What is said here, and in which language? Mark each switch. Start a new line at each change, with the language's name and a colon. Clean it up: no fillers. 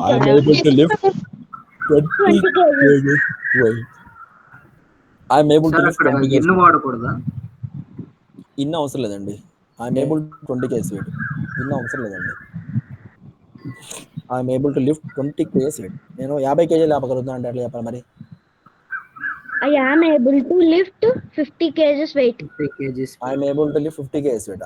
English: I am able to lift 20 kg weight. I am able to lift 20 kg.
Telugu: ఎన్ని వాడకూడదా? ఇన్న అవసరం లేదండి.
English: I am able to 20 kg weight.
Telugu: ఇన్న అవసరం లేదండి.
English: I am able to lift 20 kg weight.
Telugu: నేను 50 kg లేపగలుగుతాను అంటే ఎట్లా చెప్పాలి మరి?
English: I am able to lift 50 kgs weight. 50 kgs. I am able to lift 50 kg weight.